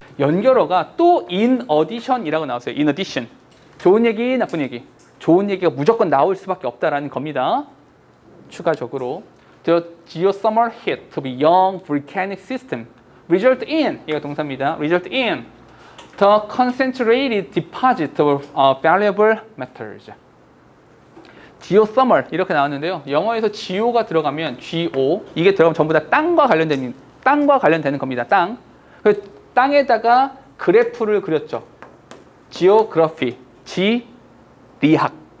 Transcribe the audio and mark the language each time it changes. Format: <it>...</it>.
<ko>연결어가 또 in addition이라고 나왔어요. in addition. 좋은 얘기, 나쁜 얘기. 좋은 얘기가 무조건 나올 수밖에 없다라는 겁니다. 추가적으로</ko> <en>the geothermal heat to be young volcanic system result in,</en> <ko>이거 동사입니다.</ko> <en>result in the concentrated deposit of valuable metals.</en> <ko>geothermal 이렇게 나왔는데요. 영어에서 geo가 들어가면 geo 이게 들어가면 전부 다 땅과 관련되는 겁니다. 땅. 땅에다가 그래프를 그렸죠. geography, 지리학.</ko>